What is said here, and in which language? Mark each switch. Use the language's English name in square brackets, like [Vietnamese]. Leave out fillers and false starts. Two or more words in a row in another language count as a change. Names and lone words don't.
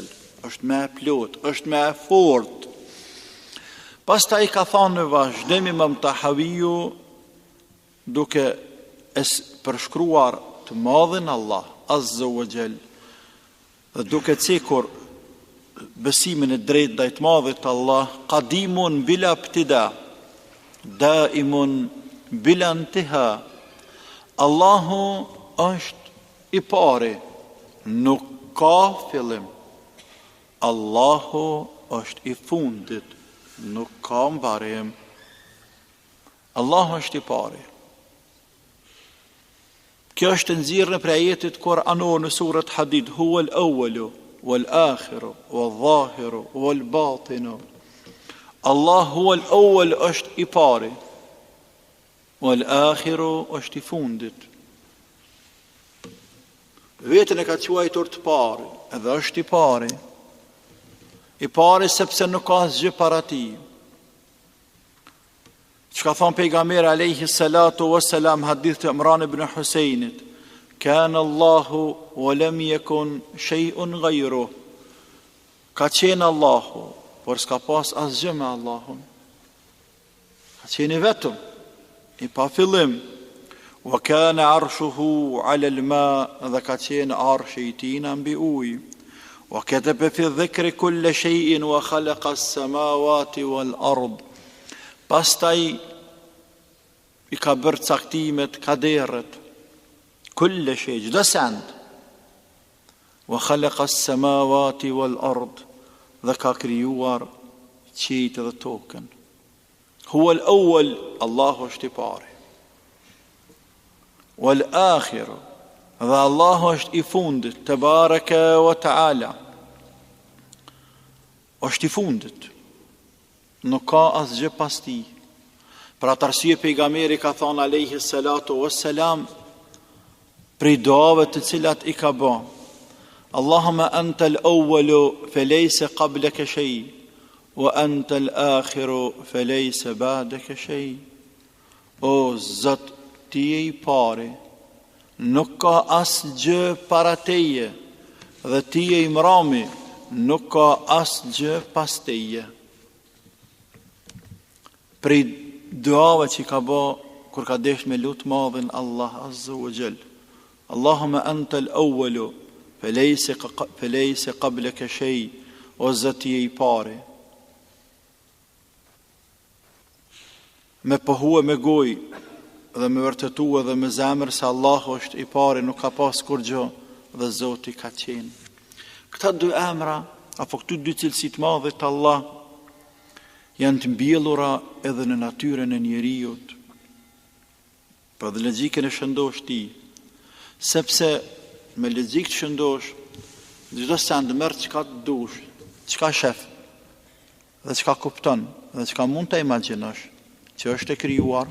[Albanian] Është më plot, është më fort. Pastaj ka thënë në vazhdim Imam Tahawiu, duke përshkruar të madhin Allah [Arabic] عز وجل, [Albanian] dhe duke cekur besimin e drejtë ndaj të madhit Allah, [Arabic] قديم بلا ابتداء، دائم بلا انتهاء. [Albanian] Allahu është i pari, nuk ka fillim. Allahu është i fundit, nuk ka mbarim. Allahu është i pari. Kjo është nxirrë për ajetit kuranor në surat Hadid, [Arabic] هو الأول والآخر والظاهر والباطن. الله هو الأول, [Albanian] është i pari. Wal-akhiru, është i fundit. Vetën e ka quajtur të pari, edhe është i pari. I pari sepse nuk ka asgjë para tij. Çka thon pejgamberi [Arabic] عليه الصلاة والسلام, [Albanian] hadith të Imran ibn Husajnit, [Arabic] كان الله ولم يكن شيء غيره. [Albanian] Ka qenë Allahu, por s'ka pas asgjë me Allahun. Ka qenë vetëm i pa fillim. [Arabic] وكان عرشه على الماء, [Albanian] dhe ka qenë arshi i tij mbi ujë. [Arabic] وكتب في ذكر كل شيء وخلق السماوات والأرض. [Albanian] Pastaj i ka bërë caktimet, kaderët, [Arabic] كل شيء, [Albanian] çdo send. [Arabic] وخلق السماوات والأرض, [Albanian] dhe ka krijuar qiejt dhe tokën. [Arabic] هو الأول, [Albanian] Allahu është i pari. Wal-akhiru, dhe Allahu është i fundit, [Arabic] تبارك وتعالى. [Albanian] Është i fundit. Nuk ka asgjë pas tij. Për atë arsye pejgamberi ka thënë [Arabic] عليه الصلاة والسلام, [Albanian] prej duave të cilat i ka bë, [Arabic] اللهم أنت الأول فليس قبلك شيء، وأنت الآخر فليس بعدك شيء. [Albanian] O Zot, ti je i pari, nuk ka asgjë para teje, dhe ti je i mbrëmi, nuk ka asgjë pas teje. Prej duave që ka bë kur ka desh me lut madhin Allah [Arabic] عز وجل, اللهم أنت الأول فليس قبلك شيء, [Albanian] o Zot, ti je i pari. Me pohua me gojë dhe me vërtetua dhe me zemër se Allahu është i pari, nuk ka pas kur gjë, dhe Zoti ka qenë. Këta dy emra, apo këtu dy cilësi të madhe të Allah, janë të mbjellura edhe në natyrën e njeriut, për dhe logjikën e shëndosh ti, sepse me logjikë të shëndosh, çdo send merr çka dush, çka shef, dhe çka kupton, dhe çka mund të imagjinosh, që është e krijuar.